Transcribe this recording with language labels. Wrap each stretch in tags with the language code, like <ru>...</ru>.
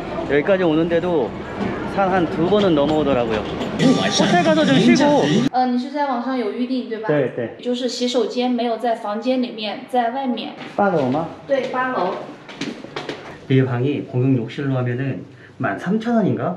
<ko>여기까지 오는데도 산 한 2번은 넘어오더라고요. 호텔 가서 좀 쉬고.</ko> <zh>你是在网上有预定对吧？对对。就是洗手间没有在房间里面，在外面。 8楼吗？对，8楼。</zh> <ko>이 방이 공용 욕실로 하면은 13,000원인가?</ko>